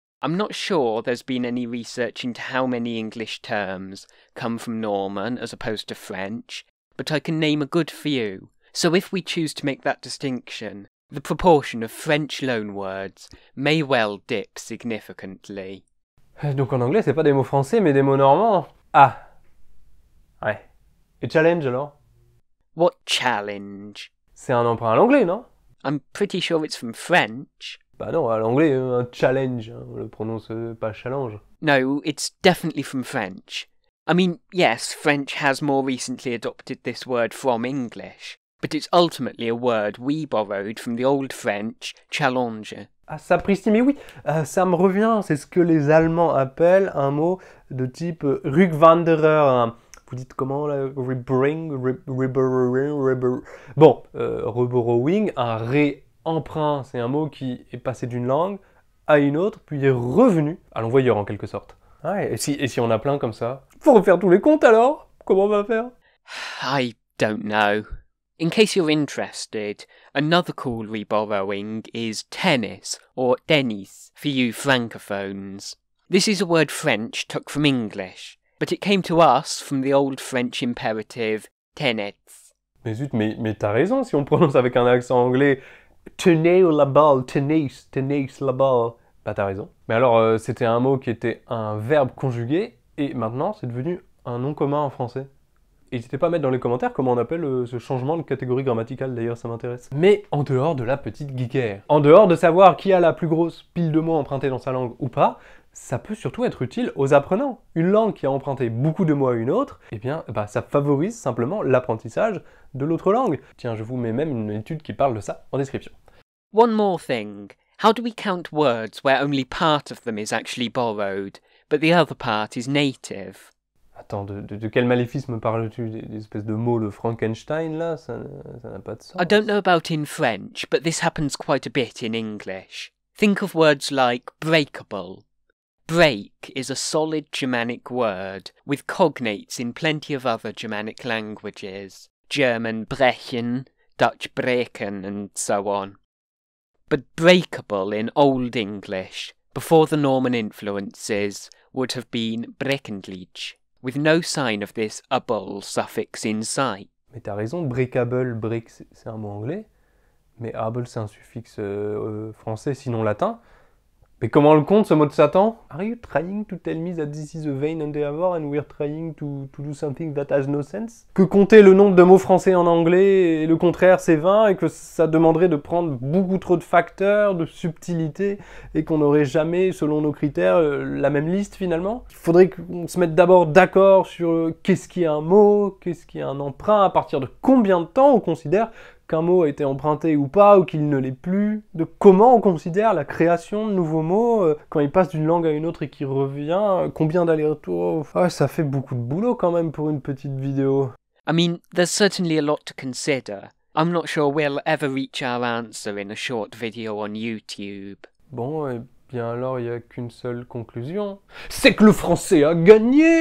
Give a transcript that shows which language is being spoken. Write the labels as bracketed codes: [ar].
[en] I'm not sure there's been any research into how many English terms come from Norman as opposed to French, but I can name a good few. So if we choose to make that distinction, the proportion of French loanwords may well dip significantly. [fr] Donc en anglais, c'est pas des mots français, mais des mots normands. Ah. Ouais. Et challenge alors? [en] What challenge? [fr] C'est un emprunt à l'anglais, non? [en] I'm pretty sure it's from French. [fr] Bah non, à l'anglais, un challenge, hein, on le prononce pas challenge. [en] No, it's definitely from French. I mean, yes, French has more recently adopted this word from English, but it's ultimately a word we borrowed from the old French challenge. [fr] Ah, sapristi, mais oui, ça me revient, c'est ce que les Allemands appellent un mot de type Rückwanderer. Vous dites comment là? Bon, reborrowing, un réemprunt, c'est un mot qui est passé d'une langue à une autre, puis est revenu à l'envoyeur en quelque sorte. Ah, et si on a plein comme ça? Faut refaire tous les comptes alors? Comment on va faire? [en] I don't know. In case you're interested, another cool reborrowing is tennis, or tennis, for you francophones. This is a word French took from English, but it came to us from the old French imperative [fr] tenets. Mais zut, mais t'as raison, si on prononce avec un accent anglais, tenez la balle, tenez la balle. Bah t'as raison. Mais alors, c'était un mot qui était un verbe conjugué, et maintenant c'est devenu un nom commun en français. N'hésitez pas à mettre dans les commentaires comment on appelle ce changement de catégorie grammaticale, d'ailleurs ça m'intéresse. Mais en dehors de la petite geekère, en dehors de savoir qui a la plus grosse pile de mots empruntés dans sa langue ou pas, ça peut surtout être utile aux apprenants. Une langue qui a emprunté beaucoup de mots à une autre, eh bien, ça favorise simplement l'apprentissage de l'autre langue. Tiens, je vous mets même une étude qui parle de ça en description. [en] One more thing. How do we count words where only part of them is actually borrowed, but the other part is native? [fr] Attends, de quel maléfice me parles-tu? Des espèces de mots de Frankenstein, là? Ça n'a pas de sens. [en] I don't know about in French, but this happens quite a bit in English. Think of words like breakable. Break is a solid Germanic word, with cognates in plenty of other Germanic languages. German brechen, Dutch breken, and so on. But breakable in Old English, before the Norman influences, would have been breckenlich, with no sign of this able suffix in sight. [fr] Mais t'as raison, breakable, break c'est un mot anglais, mais able c'est un suffixe français, sinon latin. Mais comment on le compte, ce mot de Satan? [en] Are you trying to tell me that this is a vain endeavor and we're trying to do something that has no sense? [fr] Que compter le nombre de mots français en anglais et le contraire c'est vain, et que ça demanderait de prendre beaucoup trop de facteurs, de subtilités, et qu'on n'aurait jamais, selon nos critères, la même liste finalement? Il faudrait qu'on se mette d'abord d'accord sur qu'est-ce qui est un mot, qu'est-ce qui est un emprunt, à partir de combien de temps on considère qu'un mot a été emprunté ou pas, ou qu'il ne l'est plus, de comment on considère la création de nouveaux mots quand il passe d'une langue à une autre et qu'il revient, combien d'allers-retours. Ah, ça fait beaucoup de boulot quand même pour une petite vidéo. [en] I mean, there's certainly a lot to consider. I'm not sure we'll ever reach our answer in a short video on YouTube. [fr] Bon, et bien alors il n'y a qu'une seule conclusion. C'est que le français a gagné!